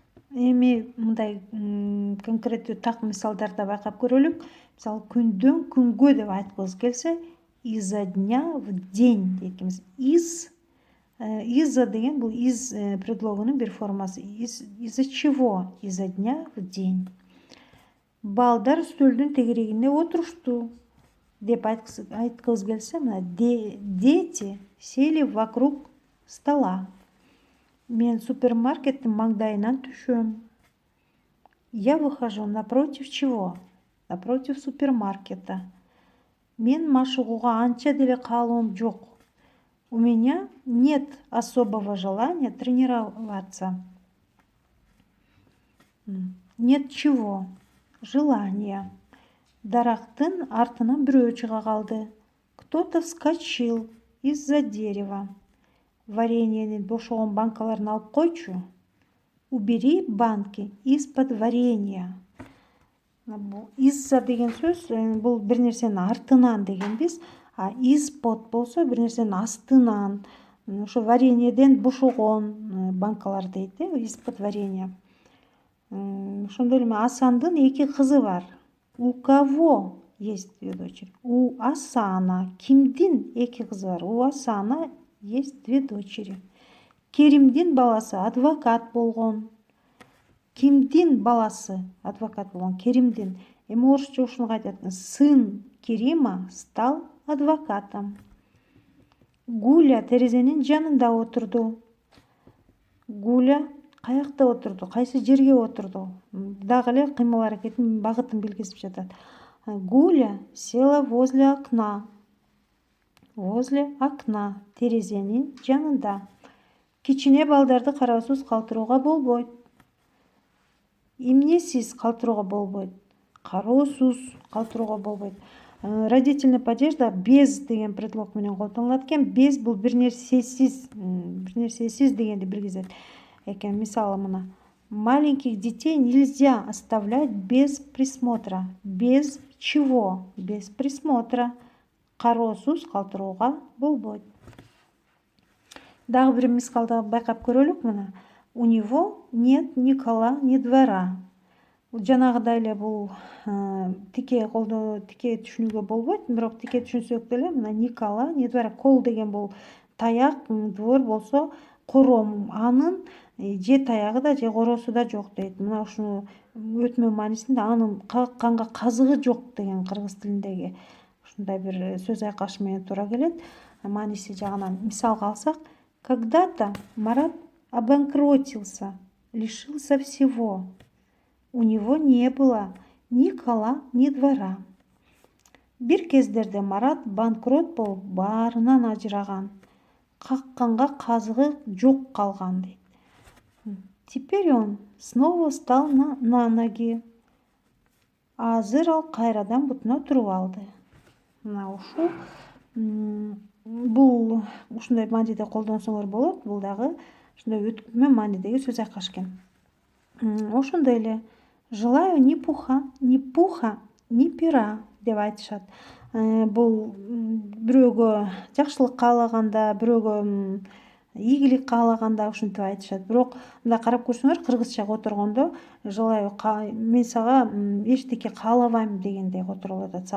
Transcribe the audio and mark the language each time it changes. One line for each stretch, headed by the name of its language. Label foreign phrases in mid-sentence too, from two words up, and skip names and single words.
Kyrgyz: эми мындай конкреттүү так мисалдарда байкап көрөлүк. Мисалы күндөн күнгө деп айткыбыз келсе,
Russian: изо дня в день
Kyrgyz: дейт экенбиз. Изо деген бул из предлогунун бир формасы.
Russian: Из-за чего? Изо дня в день.
Kyrgyz: Балдар үстөлдүн тегерегинде отурушту деп айткыбыз келсе, мына
Russian: дети сели вокруг стола.
Kyrgyz: Мен супермаркеттин маңдайынан түшөм.
Russian: Я выхожу напротив чего? Напротив супермаркета.
Kyrgyz: Мен машыгууга анча деле каалоом жок.
Russian: У меня нет особого желания тренироваться. Нет чего? Желания.
Kyrgyz: Дарактын артынан бирөө чыга калды.
Russian: Кто-то вскочил из-за дерева.
Kyrgyz: Вареньенин бошогон банкаларын алып койчу.
Russian: Убери банки из-под варенья.
Kyrgyz: Из-за деген сөз бул бир нерсенин артынан дегенбиз,
Russian: а из-под
Kyrgyz: болсо бир нерсенин астынан. Ошо вареньеден бошогон банкалар дейт,
Russian: из-под варенья.
Kyrgyz: Ошондой эле Асандын 2 кызы бар.
Russian: У кого есть 2 дочери? У Асана.
Kyrgyz: Кимдин 2 кызы бар?
Russian: У Асана есть 2 дочери.
Kyrgyz: Керимдин баласы адвокат болгон. Кимдин баласы адвокат болгон? Керимдин. Эми орусча ушуну айтат.
Russian: Сын Керима стал адвокатом.
Kyrgyz: Гуля терезенин жанында отурду. Гуля каякта отурду? Кайсы жерге отурду? Дагы эле кыймыл аракетин багытын белгисип жатат.
Russian: Гуля села возле окна. Возле окна.
Kyrgyz: Терезенин жанында. Кичине балдарды кароосуз калтырууга болбойт. Эмнесиз калтырууга болбойт? Кароосуз калтырууга болбойт.
Russian: Родительный падеж
Kyrgyz: да без деген предлог менен колдонулат экен. Без бул бир нерсесиз дегенди билгизет экен. Мисалы мына.
Russian: Маленьких детей нельзя оставлять без присмотра. Без чего? Без присмотра.
Kyrgyz: Кароосуз калтырууга болбойт. Дагы бир мисалда байкап көрөлүк мына.
Russian: У него нет ни кола, ни двора.
Kyrgyz: Жанагыдай эле бул тике түшүнүүгө болбойт, бирок тике түшүнсөк деле мына
Russian: ни кола, ни двора.
Kyrgyz: Кол деген бул таяк, двор болсо кором. Анын же таягы да, же короосу да жок дейт. Мына ушуну өтмө маанисинде анын какканга казыгы жок деген кыргыз тилиндеги ушундай бир сөз айкаш менен туура келет. Мааниси жагынан мисалга алсак,
Russian: когда-то Марат обанкротился, лишился всего. У него не было ни кола, ни двора.
Kyrgyz: Бир кездерде Марат банкрот болуп, баарынан ажыраган. Какканга казыгы жок калган дейт.
Russian: Теперь он снова встал на ноги.
Kyrgyz: Азыр ал кайрадан бутуна туруп алды. Мына ушул бул ушундай мааниде колдонсоңор болот. Бул дагы ушундай өтмө маанидеги сөз айкаш экен. Ошондой эле
Russian: желаю ни пуха, ни пера
Kyrgyz: деп айтышат. Бул бирөөгө жакшылык каалаганда, бирөөгө ийгилик каалаганда ушинтип айтышат. Бирок мындай карап көрсөңөр, кыргызча которгондо желаю мен сага эчтеке каалабайм дегендей которулуп атат.